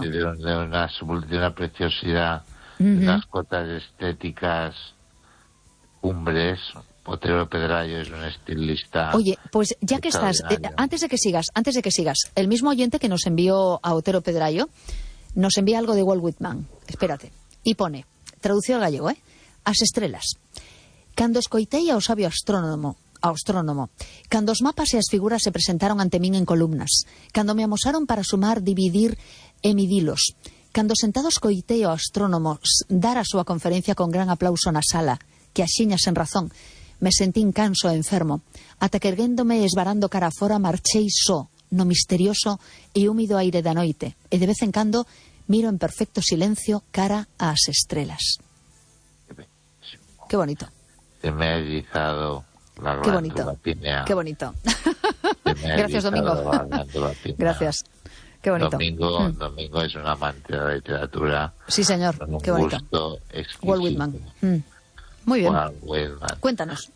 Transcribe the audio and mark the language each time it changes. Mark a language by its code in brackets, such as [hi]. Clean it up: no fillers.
[es] De una preciosidad, unas cuotas estéticas... Cumbres, Otero Pedrayo es un estilista. Oye, pues ya que estás, antes de que sigas, el mismo oyente que nos envió a Otero Pedrayo, nos envía algo de Walt Whitman, espérate, y pone, traducido al gallego, ¿eh? [gl] As estrelas, cando escoitei ao sabio astrónomo, cando os mapas e as figuras se presentaron ante min en columnas, cando me amosaron para sumar, dividir e midilos, cando sentado escoitei ao astrónomo dar a súa conferencia con gran aplauso na sala, que axiña sen razón, me sentí incanso e enfermo, ata que erguéndome e esvarando cara fora marchei só, no misterioso e húmido aire da noite, e de vez en cando miro en perfecto silencio cara ás estrelas. [es] Qué bonito. Se me ha erizado la glándula pineal. Qué bonito. Gracias, Domingo. Gracias. Qué bonito. Domingo es un amante de la literatura. Sí, señor. Qué bonito. Con un gusto exquisito. Walt Whitman. Muy bien. Cuéntanos.